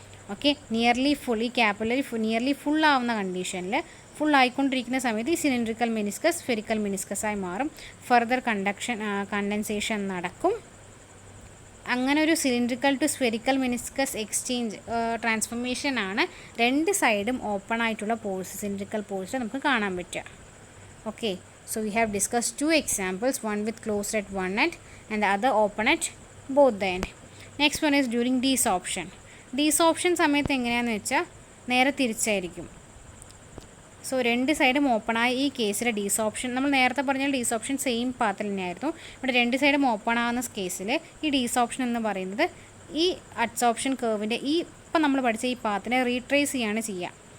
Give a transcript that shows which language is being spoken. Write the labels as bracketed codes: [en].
[ml] Okay, nearly full, ഈ capillary nearly ഫുള്ളാവുന്ന കണ്ടീഷനിൽ ഫുള്ളായിക്കൊണ്ടിരിക്കുന്ന സമയത്ത് ഈ സിലിണ്ടറിക്കൽ മെനിസ്കസ് സ്ഫെറിക്കൽ മെനിസ്കസായി മാറും. ഫർദർ കണ്ടൻസേഷൻ നടക്കും. അങ്ങനെ ഒരു cylindrical to spherical meniscus exchange ട്രാൻസ്ഫോർമേഷനാണ് രണ്ട് സൈഡും ഓപ്പൺ ആയിട്ടുള്ള പോഴ്സ്, സിലിണ്ടറിക്കൽ പോഴ്സ് നമുക്ക് കാണാൻ പറ്റുക. [en] Okay, so we have discussed two examples, one with closed at one end and the other open at both the end. Next one is during desorption. [ml] Desorption സമയത്ത് എങ്ങനെയാണെന്ന് വെച്ചാൽ നേരെ തിരിച്ചായിരിക്കും. So രണ്ട് സൈഡും ഓപ്പണായി ഈ കേസിൽ ഡീസോപ്ഷൻ, നമ്മൾ നേരത്തെ പറഞ്ഞ ഡീസോപ്ഷൻ സെയിം പാത്തിൽ തന്നെയായിരുന്നു. ഇവിടെ രണ്ട് സൈഡും ഓപ്പൺ ആകുന്ന കേസിൽ ഈ ഡീസോപ്ഷൻ എന്ന് പറയുന്നത് ഈ അഡ്സോപ്ഷൻ കർവിൻ്റെ ഇപ്പം നമ്മൾ പഠിച്ച ഈ പാത്തിനെ റീട്രേസ് ചെയ്യാണ് ചെയ്യുക.